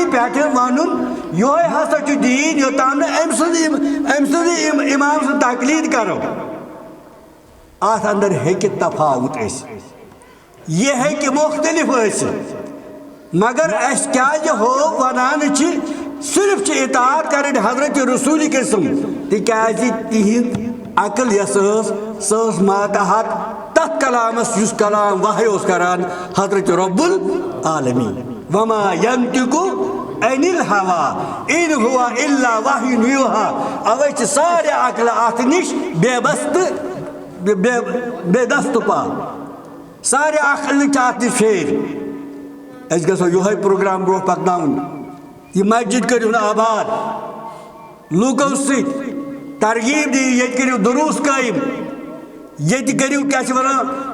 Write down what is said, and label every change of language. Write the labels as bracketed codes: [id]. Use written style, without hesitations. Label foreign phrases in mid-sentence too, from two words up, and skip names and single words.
[ks] پٮ۪ٹھٕ وَنُن یِہوے ہسا چھُ دیٖن یوٚتام نہٕ أمۍ سٕنٛدِ اِمام سٕنٛز تقلیٖد کرو اتھ اندر ہیٚکہِ تفاوت ٲسِتھ یہِ ہیٚکہِ مختلف ٲسِتھ مگر اَسہِ کیٛازِ ہوو وَنان چھِ صرف چھِ اطاعت کرٕنۍ حضرت رسول قسم تِکیٛازِ تِہنٛد عقل یۄس ٲس سۄ ٲس ماتحت تتھ کلامس یُس کلام وحی اوس کران حضرت [ar] رب العالمین وما ینطق عن الہوا ان ہوا الا وحی یوحیٰ [ks] اوے چھِ سارے عقلہٕ اتھ نِش بے بس تہٕ بے دست پا سارے عقلہٕ چھِ اتھ نِش پھیرِ أسۍ گژھو یِہوے پروگرام برونٛہہ پکناوُن یہ مسجد کٔرِو آباد لوٗکو سۭتۍ ترغیب دِیِو ییٚتہِ کٔرِو دروٗس قٲیِم ییٚتہِ کٔرِو کیٛاہ چھِ وَنان